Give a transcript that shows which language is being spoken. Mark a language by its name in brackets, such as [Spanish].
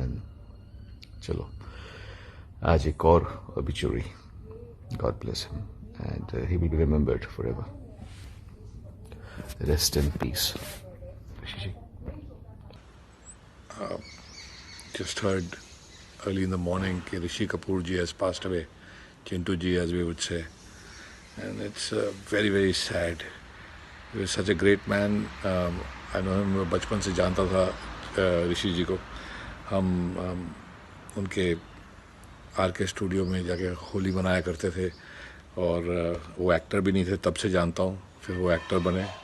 [Hindi] And चलो आज एक और obituary. [English] God bless him and he will be remembered forever. Rest in peace. Rishi ji. Just heard early in the morning that Rishi Kapoor ji has passed away. Chintu ji, as we would say. And it's very, very sad. He was such a great man. I know him, [Hindi] बचपन से जानता था ऋषि जी को. हम उनके R K. Studio में जाके होली मनाया करते थे. और वो एक्टर भी नहीं थे, तब से जानता हूँ. फिर वो एक्टर बने.